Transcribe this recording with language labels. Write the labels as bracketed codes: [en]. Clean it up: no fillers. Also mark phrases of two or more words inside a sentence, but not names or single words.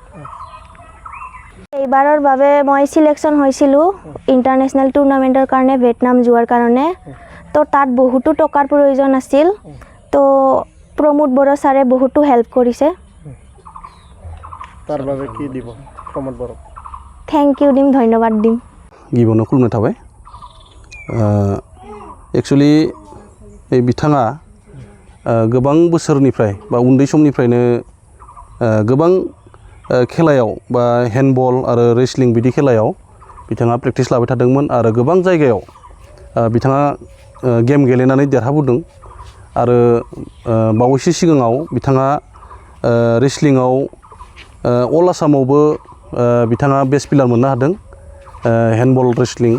[as] এইবাৰৰ বাবে মই সিলেকশ্যন হৈছিলোঁ [en] international tournament [as] কাৰণে ভিয়েটনাম যোৱাৰ কাৰণে। তো তাত বহুতো টকাৰ প্ৰয়োজন আছিল, তো প্ৰমোদ বড়ো ছাৰে বহুতো হেল্প কৰিছে। তাৰ বাবে কি দিব প্ৰমোদ বড়োক? [en] thank you [as] দিম, ধন্যবাদ দিম। [brx] गिबियावनो खुलुमनाय थाबाय। एक्चुअलि बिथाङा गोबां बोसोरनिफ्राय बा उन्दै समनिफ्रायनो गोबां खेलायाव बा हेन्डबल आरो रेसलिं बिदि खेलायाव बिथाङा प्रेक्टिस लाबाय थादोंमोन आरो गोबां जायगायाव बिथाङा गेम गेलेनानै देरहाबोदों आरो बावैसो सिगाङाव बिथाङा रेसलिंआव [en] all Assam [brx] बिथाङा [en] best player [brx] मोननो हादों [en] handball wrestling.